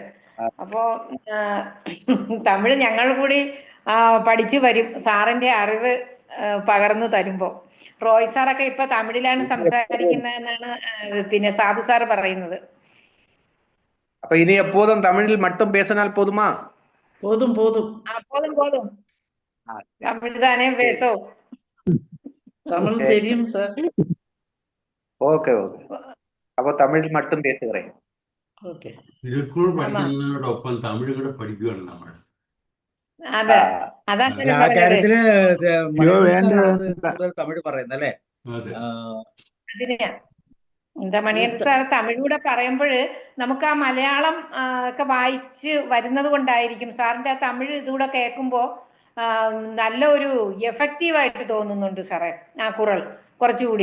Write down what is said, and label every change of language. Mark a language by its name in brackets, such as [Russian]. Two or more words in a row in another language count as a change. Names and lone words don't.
[Malayalam] അപ്പോ തമിഴ് ഞങ്ങൾ കൂടി പഠിച്ചു വരും സാറിന്റെ അറിവ് പകർന്നു തരുമ്പോ. റോയ് സാറൊക്കെ ഇപ്പൊ തമിഴിലാണ് സംസാരിക്കുന്നതെന്നാണ് പിന്നെ സാബു സാറ് പറയുന്നത്. അപ്പൊ ഇനി എപ്പോഴും തമിഴിൽ [Tamil] மட்டும் பேசினால் போதுமா? போதும் தமிழ் தானே பேசோ. தமிழ் தெரியும் சார். [Malayalam] ഓക്കെ. അപ്പൊ തമിഴിൽ [Tamil] மட்டும் பேசுகிறேன். [Malayalam] ഓക്കെ. തിരുക്കുറൾ പഠിക്കുന്നതിനോടൊപ്പം തമിഴ് കൂടെ പഠിക്കുകയാണ് നമ്മൾ. അതെ, അതാണ് ആ കാര്യത്തില് കൂടുതൽ തമിഴ് പറയുന്നല്ലേ? അതിനെയാ എന്താ മണികണ്ഠൻ സാർ തമിഴൂടെ പറയുമ്പോൾ നമുക്ക് ആ മലയാളം ഒക്കെ വായിച്ച് വരുന്നത് കൊണ്ടായിരിക്കും സാറിന്റെ ആ തമിഴ് ഇതുകൂടെ കേൾക്കുമ്പോ നല്ല ഒരു എഫക്റ്റീവായിട്ട് തോന്നുന്നുണ്ട് സാറേ ആ കുറൾ കുറച്ചുകൂടി.